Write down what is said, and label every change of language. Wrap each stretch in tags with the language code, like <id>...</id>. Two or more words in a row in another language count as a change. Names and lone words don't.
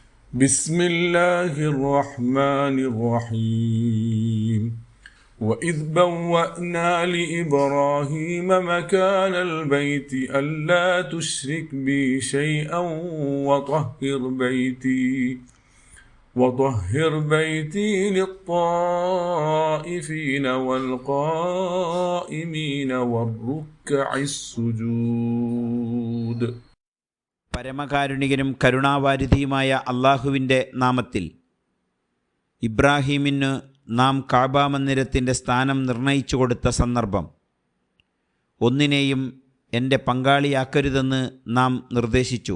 <ar>بسم الله الرحمن الرحيم وإذ بوأنا لإبراهيم مكان البيت ألا تشرك بي شيئا وطهر بيتي للطائفين والقائمين والركع السجود.</ar> <ml>പരമകാരുണികനും കരുണാവാരിധിയുമായ അള്ളാഹുവിൻ്റെ നാമത്തിൽ. ഇബ്രാഹീമിന് നാം കാബാ മന്ദിരത്തിൻ്റെ സ്ഥാനം നിർണയിച്ചു കൊടുത്ത സന്ദർഭം. ഒന്നിനെയും എൻ്റെ പങ്കാളിയാക്കരുതെന്ന് നാം നിർദ്ദേശിച്ചു.</ml>